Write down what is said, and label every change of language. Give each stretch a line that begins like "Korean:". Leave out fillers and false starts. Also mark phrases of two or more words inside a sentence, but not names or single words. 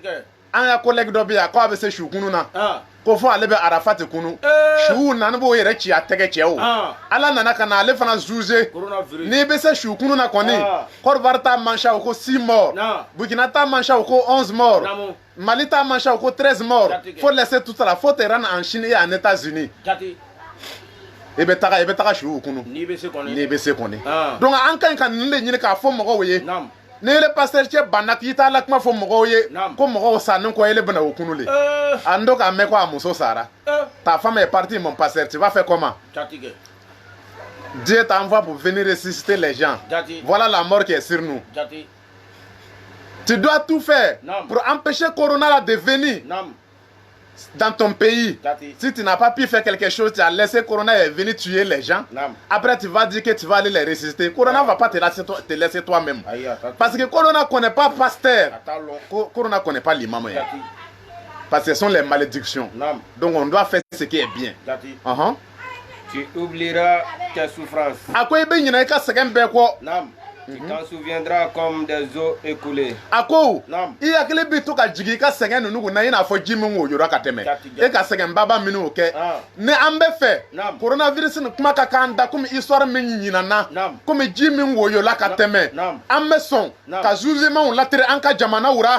Bambara: An ka collègue dɔ bɛ yan ko a bɛ se su kunu na. Ah. Ko fɔ ale bɛ arafati kunu. Suw nana b'o yɛrɛ ci a tɛgɛ cɛ o. Ah. Ala nana ka na ale fana juger. Coronavirus. N'i bɛ se su kunu na kɔni, Ah. Côte d'Ivoire ta mancha o ko 6 morts, Non. Burkina ta mancha o ko 11 morts, Namu. Mali ta mancha o ko 13 morts. Jati.
French: Faut laisser tout ça là, faut te rendre en Chine et en États-Unis.
Bambara: Jati. I bɛ taga su kunu. N'i bɛ se kɔni. N'i bɛ se kɔni. Ah. Donc an ka ɲi ka nin de ɲini k'a fɔ mɔgɔw ye. Nam. Ni ele pasteur cɛ banna k'i t'a la kuma fɔ mɔgɔw ye, Naam. ko mɔgɔw sannen kɔ ele bɛna o kunu le. A ndo k'a mɛn ko a muso sara.
French: Ta femme est partie, mon pasteur, tu vas faire comment?
Bambara: Jati.
French: Dieu t'envoie pour venir ressusciter les gens.
Bambara: Jati.
French: Voilà la mort qui est sur nous.
Bambara: Jati.
French: Tu dois tout faire
Bambara: Naam.
French: pour empêcher Corona là de venir
Bambara: Nam.
French: dans ton pays.
Bambara: Jati.
French: Si tu n'as pas pu faire quelque chose, tu as laissé Corona venir tuer les gens.
Bambara: Nam.
French: Après, tu vas dire que tu vas aller les ressusciter. Corona ne va pas te laisser toi-même. Aïe, attends. Parce que Corona ne connaît pas pasteur. Attends long. Corona ne connaît pas l'imam.
Bambara: Jati.
French: Parce que ce sont les malédictions.
Bambara: Nam.
French: Donc on doit faire ce qui est bien.
Bambara: Jati.
French: Tu oublieras tes souffrances.
Bambara: A ko i bɛ ɲinɛ i ka sɛgɛn bɛɛ kɔ. Nam.
French: Tu t'en souviendras comme des eaux écoulées.
Bambara: A ko Naam. i hakili bɛ to ka jigin i ka sɛgɛn ninnu kunna i n'a fɔ ji min woyora ka tɛmɛ. Jati. E ka sɛgɛn baba minnu kɛ. Ah. Ni an bɛ fɛ Naam. coronavirus ni kuma ka k'an da komi histoire min ɲinana Naam. komi ji min woyola ka tɛmɛ Naam. an bɛ sɔn Naam. ka jugementw latɛrɛ an ka jamanaw ra